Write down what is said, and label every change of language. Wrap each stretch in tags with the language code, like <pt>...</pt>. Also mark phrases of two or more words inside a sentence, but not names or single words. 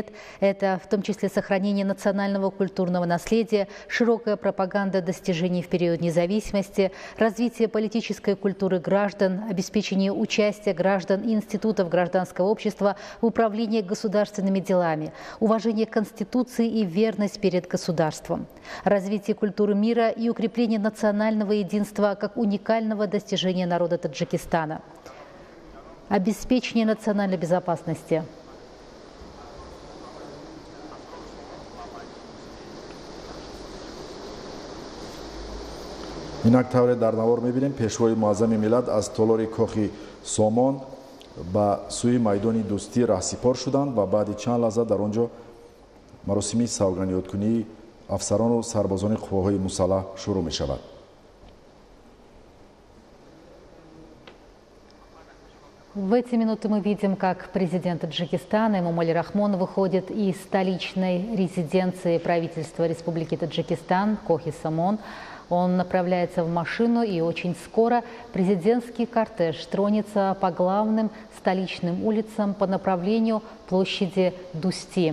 <ru>Это в том числе сохранение национального культурного наследия, широкая пропаганда достижений в период независимости, развитие политической культуры граждан, обеспечение участия граждан и институтов гражданского общества в управлении государственными делами, уважение Конституции и верность перед государством, развитие культуры мира и укрепление национального единства как уникального достижения народа Таджикистана, обеспечение национальной безопасности.</ru> <tg>инак тавре дар навор мебинем пешвои муаззами миллат аз толори кохи Сомон ба сӯи майдони дӯстӣ раҳсипор шуданд ва баъди чанд лаҳза дар он ҷо маросими савгандёткунии афсарону сарбозони қувваҳои мусаллаҳ шурӯъ мешавад.</tg> <ru>В эти минуты мы видим, как президент Таджикистана Эмомали Рахмон выходит из столичной резиденции правительства Республики Таджикистан Кохи Самон. Он направляется в машину, и очень скоро президентский кортеж тронется по главным столичным улицам по направлению площади Дусти.</ru>